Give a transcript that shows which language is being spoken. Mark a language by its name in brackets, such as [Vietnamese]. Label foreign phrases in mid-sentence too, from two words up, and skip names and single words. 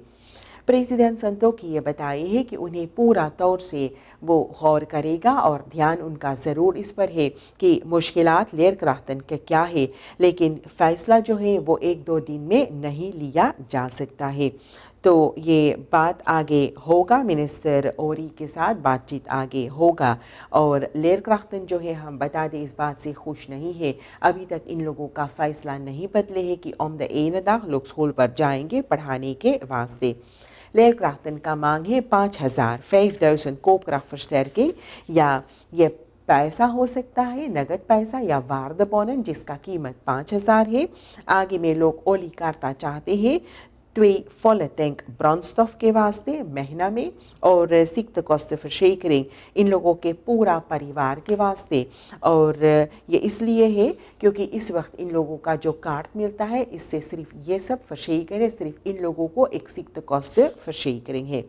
[Caribbean Hindustani] प्रेसिडेंट संतोखी ये बताए है कि उन्हें पूरा तौर से वो गौर करेगा और ध्यान उनका ज़रूर इस पर है कि मुश्किलात leerkrachten के क्या है, लेकिन फ़ैसला जो है वो एक दो दिन में नहीं लिया जा सकता है। तो ये बात आगे होगा, मिनिस्टर ओरी के साथ बातचीत आगे होगा और leerkrachten जो है हम बता दें इस बात से खुश नहीं है। अभी तक इन लोगों का फ़ैसला नहीं बदले है कि [Dutch] om de ene dag [Caribbean Hindustani] लोग स्कूल पर जाएंगे पढ़ाने के वास्ते। leerkrachten का मांग है 5000 koopkrachtversterking या ये पैसा हो सकता है नगद पैसा या वार्डebonnen जिसका कीमत 5000 है। आगे में लोग ओली करता चाहते हैं 2 [Dutch] volle tank brandstof [Caribbean Hindustani] के वास्ते महीना में और ziektekostenverzekering इन लोगों के पूरा परिवार के वास्ते और ये इसलिए है क्योंकि इस वक्त इन लोगों का जो कार्ड मिलता है इससे सिर्फ ये सब verzekering सिर्फ इन लोगों को एक ziektekostenverzekering है।